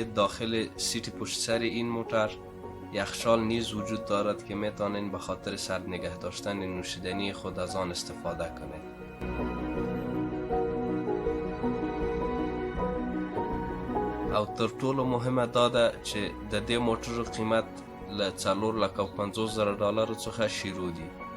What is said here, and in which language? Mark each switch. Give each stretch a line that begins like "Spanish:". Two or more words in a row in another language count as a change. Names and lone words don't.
Persian: داخل سیت پشت سر این موتور یخچال نیز وجود دارد که میتونین به خاطر سرد نگه داشتن نوشیدنی خود از آن استفاده کنید.
Pashto: او تر ټولو مهمه دا ده چې د دې موټر قیمت له $450,000 څخه شروع دی.